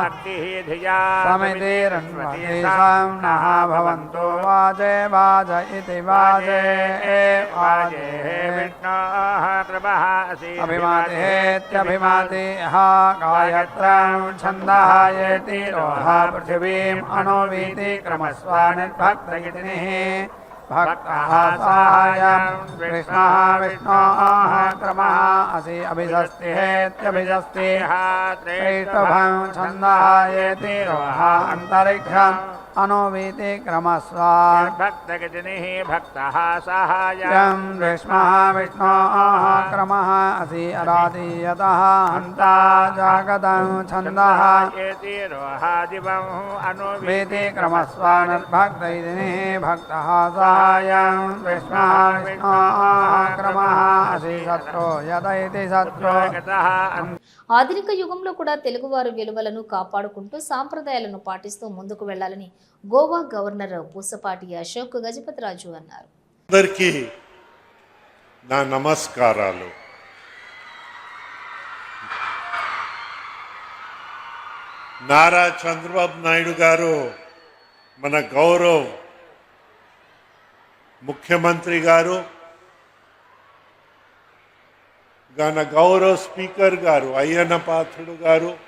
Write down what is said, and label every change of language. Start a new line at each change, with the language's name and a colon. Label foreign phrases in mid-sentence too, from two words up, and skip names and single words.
Sanskrit: సమితిరన్వతి సంనః భవంతు వాజే వాజ ఇతి వాజే వాజే విష్ణోః ప్రభః అభిమాతిహేత్యభిమాతిః గాయత్రం ఛందఃయేతి రోహ పృథివీం అనోవీతి క్రమస్వానిర్భక్తగితినిః भक्तः साहाय्यं कृष्णः विष्णोः क्रमः असि अभिषस्तिहेत्यभिषस्तिः त्रेष्टभं छन्दः येति रोह अन्तरिक्षं अनुवीति क्रमस्वान् भक्तगजनिः भक्तः साहाय्यं विष्मः विष्णोः क्रमः असि अराधीयतः हन्ता जागतं छन्दः एति रोहादिवं अनुवीति क्रमस्वान् भक्तगजनिः भक्तः साहाय्यं विष्मः विष्णोः क्रमः असि शत्रो यदैति शत्रो गतः
Telugu: ఆధునిక యుగంలో కూడా తెలుగువారి విలువలను కాపాడుకుంటూ సాంప్రదాయాలను పాటిస్తూ ముందుకు వెళ్లాలని గోవా గవర్నర్ పూసపాటి అశోక్ గజపతిరాజు అన్నారు. అందరికీ నా నమస్కారాలు. నారా చంద్రబాబు నాయుడు గారు మన గౌరవ ముఖ్యమంత్రి గారు, మన గౌరవ స్పీకర్ గారు అయ్యన్న పాత్రుడు గారు,